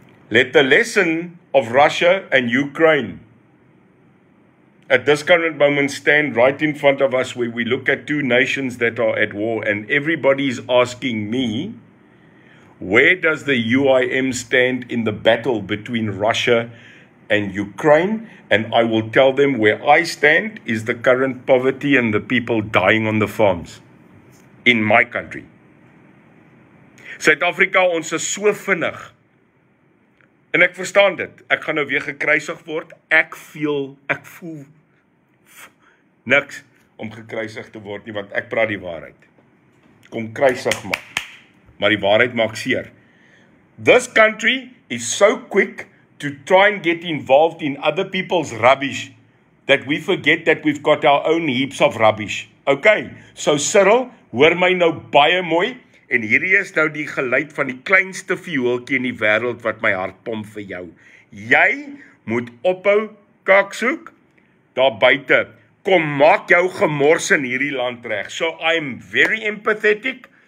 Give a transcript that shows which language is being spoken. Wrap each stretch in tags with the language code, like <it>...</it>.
<en>Let the lesson of Russia and Ukraine at this current moment stand right in front of us, where we look at two nations that are at war, and everybody is asking me, where does the UIM stand in the battle between Russia and Ukraine? And I will tell them where I stand is the current poverty and the people dying on the farms in my country.</en> <af>Suid-Afrika, ons is so vinnig. En ek verstaan dit. Ek gaan nou weer gekruisig word. Ek voel niks om gekruisig te word nie, want ek praat die waarheid. Kom kruisig maar die waarheid maak seer.</af> <en>This country is so quick to try and get involved in other people's rubbish that we forget that we've got our own heaps of rubbish.</en> <af>Okay, so Cyril, hoor my nou baie mooi, en hierdie is nou die geluid van die kleinste viooltjie in die wêreld wat my hart pomp vir jou. Jy moet ophou kaksoek daar buite. Kom maak jou gemors in hierdie land reg.</af> <en>So I'm very empathetic.</en>